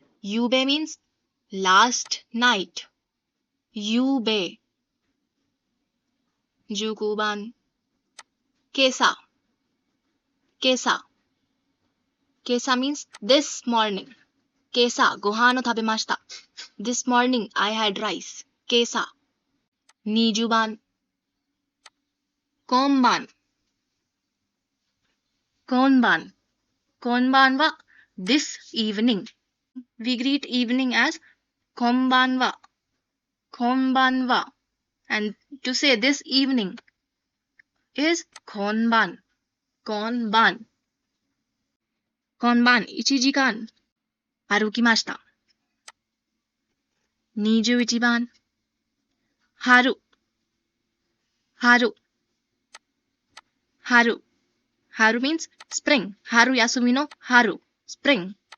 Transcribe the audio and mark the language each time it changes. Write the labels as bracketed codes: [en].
[ja] ゆうべ [en] means last night。 [ja] ゆうべ。 19番。今朝。今朝。今朝 [en] means this morning。 [ja] 今朝ご飯を食べました。 [en] This morning I had rice。 [ja] 今朝。20番。今晩。今晩。今晩は [en] this evening。 We greet evening as [ja] こんばんは。こんばんは。 [en] And to say this evening is [ja] こんばん。こんばん。こんばん1時間歩きました。 21番。春。春。春。春 [en] means spring。 [ja] 春休みの春。 [en] spring。